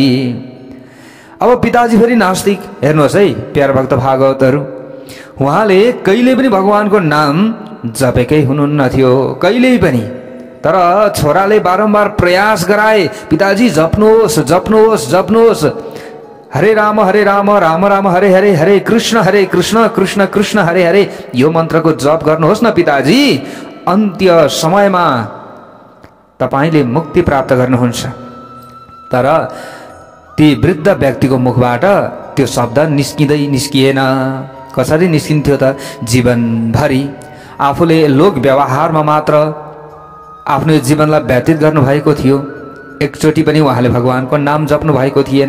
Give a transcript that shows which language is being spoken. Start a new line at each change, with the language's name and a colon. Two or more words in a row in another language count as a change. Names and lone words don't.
Nepali: अब पिताजी फेरि नास्तिक। हेर्नुहोस् है प्यारा भक्त भागवतहरू, उहाँले कहिले पनि भगवानको नाम जपेकै हुनुहुन्न थियो, कहिल्यै पनि। तर छोराले बारम्बार प्रयास गराए, पिताजी जप्नुहोस् जप्नुहोस् जप्नुहोस्, हरे राम राम राम हरे हरे, हरे कृष्ण कृष्ण कृष्ण हरे हरे, यो मन्त्रको जप गर्नुहोस् न पिताजी, अन्त्य समयमा तपाईले मुक्ति प्राप्त गर्नुहुन्छ। तर ती वृद्ध व्यक्तिको मुखबाट त्यो शब्द निस्किएन। कसरी निस्किन्थ्यो त? जीवनभरि आफूले लोक व्यवहारमा मात्र आफ्नो जीवनलाई व्यतीत गर्नुभएको थियो, एकचोटि पनि उहाँले भगवानको नाम जप्नु भएको थिएन।